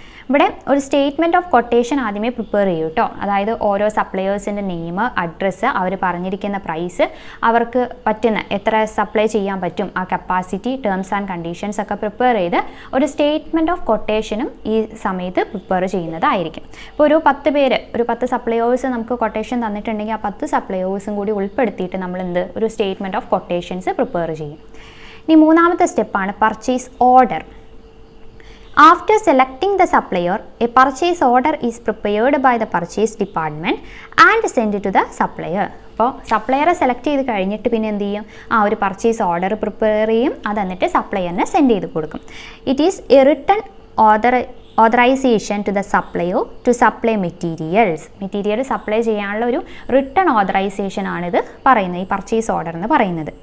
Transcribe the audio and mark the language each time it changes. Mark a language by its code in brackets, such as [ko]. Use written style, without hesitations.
[ml] ഇവിടെ ഒരു statement of quotation ആദ്യമേ പ്രിപ്പയർ ചെയ്യും കേട്ടോ. അതായത് ഓരോ സപ്ലയേഴ്സിൻ്റെ നെയിം, അഡ്രസ്സ്, അവർ പറഞ്ഞിരിക്കുന്ന പ്രൈസ്, അവർക്ക് പറ്റുന്ന എത്ര സപ്ലൈ ചെയ്യാൻ പറ്റും, ആ കപ്പാസിറ്റി, ടേംസ് ആൻഡ് കണ്ടീഷൻസ് ഒക്കെ പ്രിപ്പയർ ചെയ്ത് ഒരു സ്റ്റേറ്റ്മെൻറ്റ് ഓഫ് കൊട്ടേഷനും ഈ സമയത്ത് പ്രിപ്പയർ ചെയ്യുന്നതായിരിക്കും. ഇപ്പോൾ ഒരു 10 സപ്ലയേഴ്സ് നമുക്ക് കൊട്ടേഷൻ തന്നിട്ടുണ്ടെങ്കിൽ ആ 10 സപ്ലയേഴ്സും കൂടി ഉൾപ്പെടുത്തിയിട്ട് നമ്മൾ ഒരു സ്റ്റേറ്റ്മെൻറ്റ് ഓഫ് കൊട്ടേഷൻസ് പ്രിപ്പയർ ചെയ്യും. ഇനി മൂന്നാമത്തെ സ്റ്റെപ്പാണ് purchase order. [en] After selecting the supplier, a purchase order is prepared by the purchase department and sent to the supplier. [ml] അപ്പോൾ സപ്ലയറെ സെലക്ട് ചെയ്ത് കഴിഞ്ഞിട്ട് പിന്നെ എന്ത് ചെയ്യും? ഒരു പർച്ചേസ് ഓർഡർ പ്രിപ്പയർ ചെയ്യും. അത് എന്നിട്ട് സപ്ലയറിന് സെൻഡ് ചെയ്ത് കൊടുക്കും. [en] it is a written authorization to the supplier to supply [ml] material supply ചെയ്യാനുള്ള ഒരു റിട്ടൺ ഓതറൈസേഷൻ ആണിത് പറയുന്നത്, ഈ പർച്ചേസ് ഓർഡർ എന്ന് പറയുന്നത്.